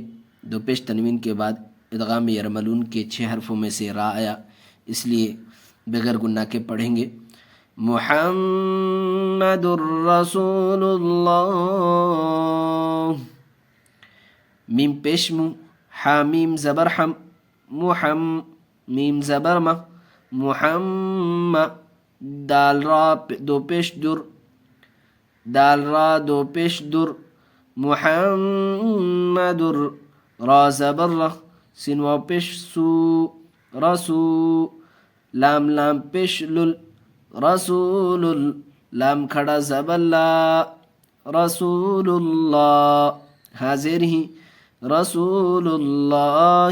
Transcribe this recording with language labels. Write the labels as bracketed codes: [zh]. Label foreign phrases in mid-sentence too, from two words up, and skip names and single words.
[ur] دو پیش تنوین کے بعد ادغام یرملون کے 6 حرفوں میں سے را آیا، اس لیے بغیر گنہ کے پڑھیں گے۔ [ar] محمد الرسول اللہ، [ur] میم پیش مو، حامیم زبر حم، میم زبر ما، دال را دو پیش در، دو پیش در، محمد را زبر را، سین واو پیش سو، رسو، لام پیش لل، رسول، لام کھڑا زبر لا، [ar] رسول اللہ، [ur] حاضر ہی، [ar] رسول اللہ۔